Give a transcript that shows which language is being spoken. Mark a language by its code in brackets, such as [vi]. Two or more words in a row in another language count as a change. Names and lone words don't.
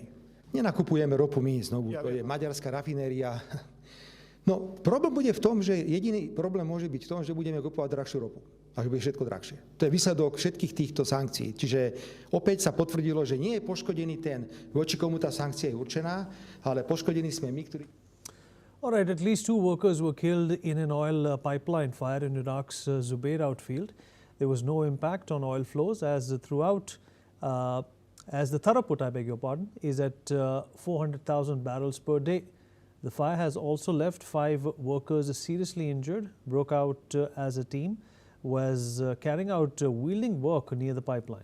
[sk] Nenakupujeme ropu my znovu, to je maďarská rafinéria. No, problém bude v tom, že jediný problém môže byť v tom, že budeme kupovať drahšiu ropu. A že bude všetko drahšie. To je výsledok všetkých týchto sankcií. Čiže opäť sa potvrdilo, že nie je poškodený ten, voči komu tá sankcia je určená, ale poškodení sme my, ktorí... [en] All right, at least 2 workers were killed in an oil pipeline fire in Iraq's Zubair outfield. There was no impact on oil flows as the throughput, I beg your pardon, is at 400,000 barrels per day. The fire has also left 5 workers seriously injured, broke out as a team was carrying out welding work near the pipeline.